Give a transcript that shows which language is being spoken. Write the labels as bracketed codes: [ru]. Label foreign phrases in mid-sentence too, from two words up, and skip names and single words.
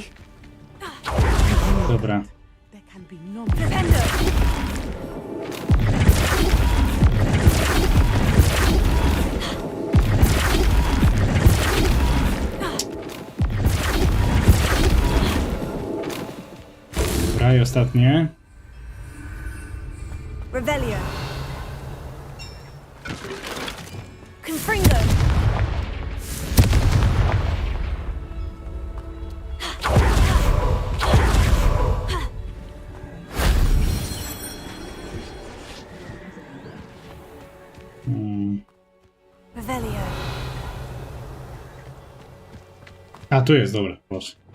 [pl] Dobra. [en] There can be no [pl] Dobra, i ostatnie. [en] Revelio. Confringo. Revelio. [pl] A, tu jest, dobra, proszę.